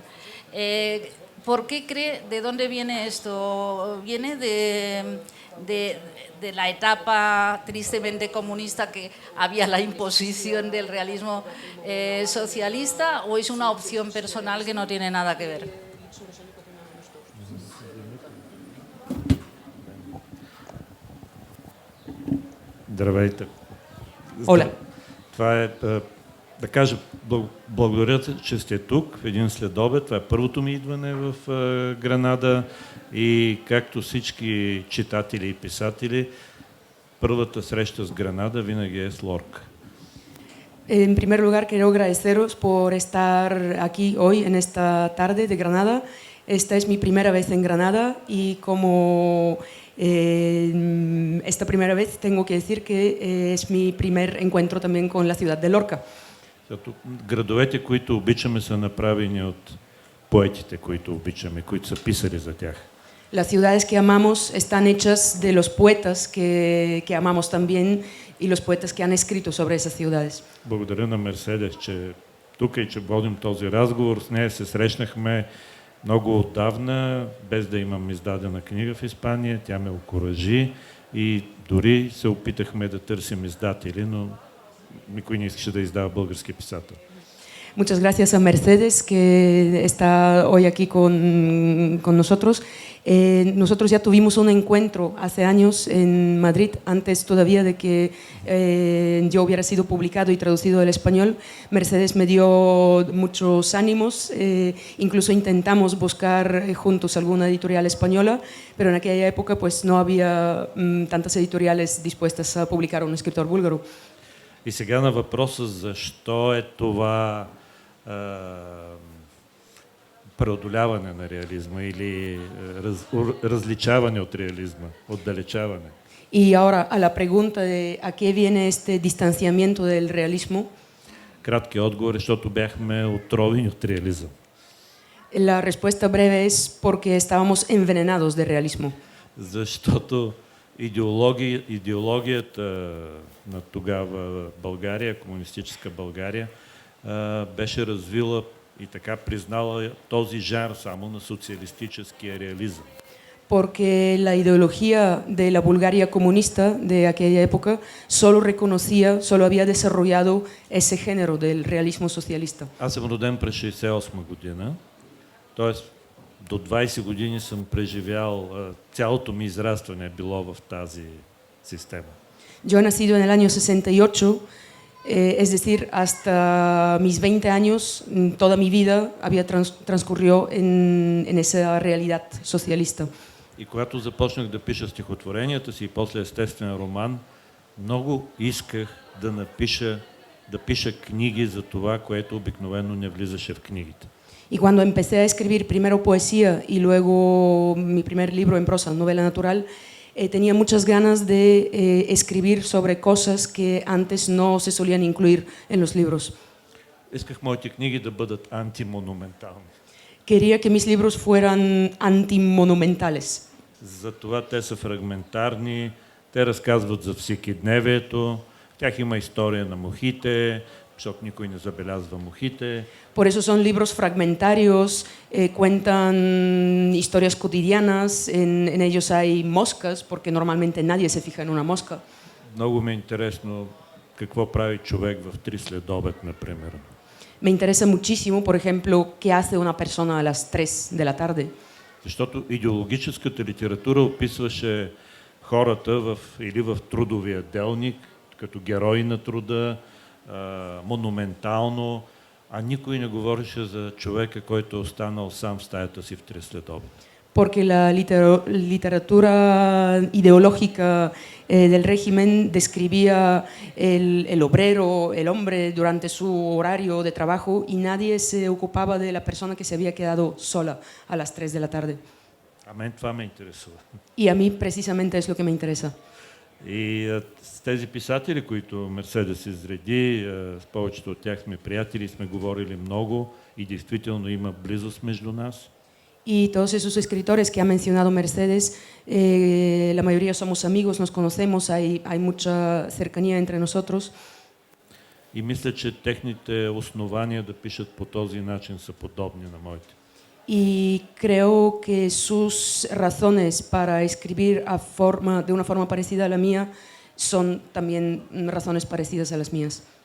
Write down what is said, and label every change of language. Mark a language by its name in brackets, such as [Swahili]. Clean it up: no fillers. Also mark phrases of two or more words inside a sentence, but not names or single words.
[Spanish] ¿Por qué cree, de dónde viene esto? ¿Viene de la etapa tristemente comunista, que había la imposición del realismo socialista, o es una opción personal que no tiene nada que ver? [Bulgarian] Здравейте. [Spanish] Hola. [Bulgarian] Това е, да кажа, благодаря, че сте тук, един следобед. Това е първото ми идване в Гранада и както всички читатели и писатели, първата среща с Гранада винаги е с Лорка. [Spanish] En primer lugar, quiero agradeceros por estar aquí hoy, en esta tarde de Granada. Esta es mi primera vez en Granada y como esta primera vez tengo que decir que es mi primer encuentro también con la ciudad de Lorca. [Bulgarian] Градовете, които обичаме, са направени от поетите, които обичаме, които са писали за тях. [Spanish] Las ciudades que amamos están hechas de los poetas que amamos también y los poetas que han escrito sobre esas ciudades. [Bulgarian] Благодаря на Мерседес, че тук и че водим този разговор. С нея се срещнахме много отдавна, без да имам издадена книга в Испания. Тя ме окуражи и дори се опитахме да търсим издатели, но никой не искаше да издава български писател. [Spanish] Muchas gracias a Mercedes, que está hoy aquí con nosotros. Nosotros ya tuvimos un encuentro hace años en Madrid, antes todavía de que yo hubiera sido publicado y traducido al español. Mercedes me dio muchos ánimos, incluso intentamos buscar juntos alguna editorial española, pero en aquella época pues no había tantas editoriales dispuestas a publicar a un escritor búlgaro. [Bulgarian] И сега на въпроса защо е това преодоляване на реализма или различаване от реализма, отдалечаване. [Spanish] Y ahora a la pregunta de a qué viene este distanciamiento del realismo. [Bulgarian] Краткият отговор е, защото бяхме отровени от реализъм. [Spanish] La respuesta breve es porque estábamos envenenados de realismo. [Bulgarian] Защото идеологията на тогава България, комунистическа България, беше развила и така признала този жанр само на социалистическия реализъм. [Spanish] porque la ideología de la Bulgaria comunista de aquella época solo reconocía, solo había desarrollado ese género del realismo socialista. [Bulgarian] Аз съм роден през 68 година, т.е. до 20 години съм преживял, цялото ми израстване е било в тази система. [Spanish] Yo he nacido en el año 68, es decir, hasta mis 20 años, toda mi vida había transcurrido en esa realidad socialista. [Bulgarian] И когато започнах да пиша стихотворенията си и после естествен роман, много исках да пиша книги за това, което обикновено не влизаше в книгите. [Spanish] Y cuando empecé a escribir primero poesía y luego mi primer libro en prosa, novela natural, tenía muchas ganas de escribir sobre cosas que antes no se solían incluir en los libros. [Bulgarian] Исках моите книги да бъдат антимонументални. [Spanish] Quería que mis libros fueran antimonumentales. [Bulgarian] Затова те са фрагментарни, те разказват за всекидневието, в тях има история на мухите, защото никой не забелязва мухите. [Spanish] Por eso son libros fragmentarios, cuentan historias cotidianas, en ellos hay moscas, porque normalmente nadie se fija en una mosca. [Bulgarian] Много ми е интересно какво прави човек в 3 следобед, например. [Spanish] Me interesa muchísimo, por ejemplo, qué hace una persona a las 3 de la tarde. [Bulgarian] Защото идеологическата литература описваше хората или в трудовия делник, като герои на труда, монументално, а никой не говореше за човека, който е останал сам в стаята си в 3 следобед. [Spanish] Porque la literatura ideológica del régimen describía el obrero, el hombre durante su horario de trabajo y nadie se ocupaba de la persona que se había quedado sola a las 3 de la tarde. [Bulgarian] А мен това ме интересува. [Spanish] Y a mí precisamente es lo que me interesa. [Bulgarian] И с тези писатели, които Мерседес изреди, с повечето от тях сме приятели, сме говорили много и действително има близост между нас. [Spanish] Y todos esos escritores que ha mencionado Mercedes, la mayoría somos amigos, nos conocemos, hay mucha cercanía entre nosotros. [Bulgarian] И мисля, че техните основания да пишат по този начин са подобни на моите. [Spanish] Y creo que sus razones para escribir de una forma parecida a la mía son también razones parecidas a las mías.